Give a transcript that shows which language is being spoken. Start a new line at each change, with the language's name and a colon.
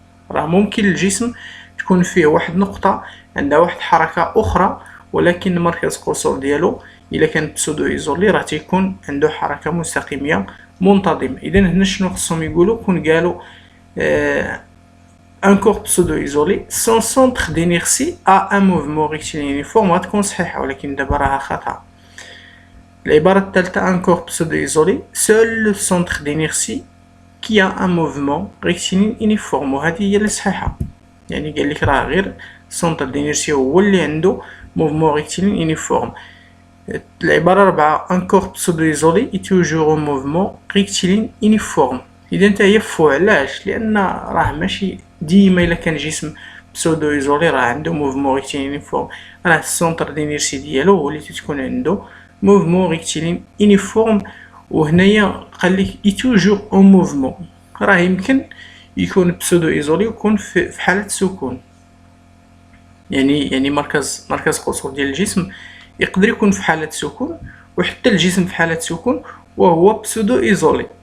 Arabic: راه ممكن الجسم تكون فيه واحد نقطة عندها واحد حركة أخرى، ولكن مركز قصور ديالو إلا كان بسودو إيزولي راه تيكون عنده حركة مستقيمية منتظمة. إذا هنا شنو خصهم يقولوا؟ كون قالوا
French: un corps pseudo-isolé, son centre d'inertie a un mouvement rectiligne uniforme،
Arabic: غتكون صحيحة، ولكن دابا راها خطأ. العبارة الثالثة
French: un corps pseudo-isolé, seul le centre d'inertie qui a un mouvement rectiligne uniforme،
Arabic: وهذه هي اللي صحيحة. يعني قال لك راه غير centre d'inertie هو اللي عنده mouvement rectiligne uniforme. العبارة الرابعة
French: un corps pseudo-isolé est toujours un mouvement rectiligne uniforme،
Arabic: إذا انت هي فو. علاش؟ لأن راه ماشي ديما إلا كان جسم بسودو ايزولي راه عنده موفمون ريكتيلين يونيفورم، راه السونتر دينيرسي ديالو هو اللي تتكون عنده موفمون ريكتيلين يونيفورم. وهنايا قالك اي توجور اون موفمون، راه يمكن يكون بسودو ايزولي ويكون في حالة سكون، يعني مركز قصور ديال الجسم يقدر يكون في حالة سكون، وحتى الجسم في حالة سكون وهو بسودو ايزولي.